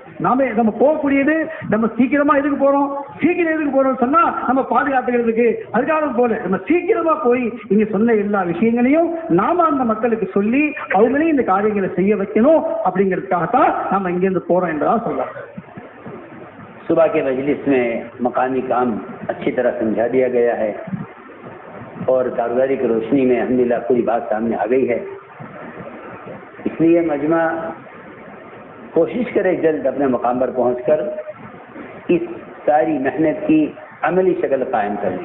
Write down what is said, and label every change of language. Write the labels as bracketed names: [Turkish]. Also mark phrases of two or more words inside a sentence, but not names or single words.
[Tamil] நம்ம போகக்கூடியது நம்ம சீக்கிரமா எதுக்கு போறோம், சீக்கிரம் எதுக்கு போறோம் சொன்னா நம்ம பாதுகாத்துக்கிறதுக்கு, அதுக்காக போல நம்ம சீக்கிரமா போய் இங்க சொன்ன எல்லா விஷயங்களையும் நாம அந்த மக்களுக்கு சொல்லி அவங்களையும் இந்த காரியங்களை செய்ய வைக்கணும் அப்படிங்கிறதுக்காகத்தான் நம்ம இங்கிருந்து போறோம் என்றதா சொல்றோம். [Urdu] صبح کے مجلس میں مقامی کام اچھی طرح سمجھا دیا گیا ہے اور کاروباری کی روشنی میں الحمدللہ پوری بات سامنے آ گئی ہے. اس لیے مجمع کوشش کرے جلد اپنے مقام پر پہنچ کر اس ساری محنت کی عملی شکل قائم کریں.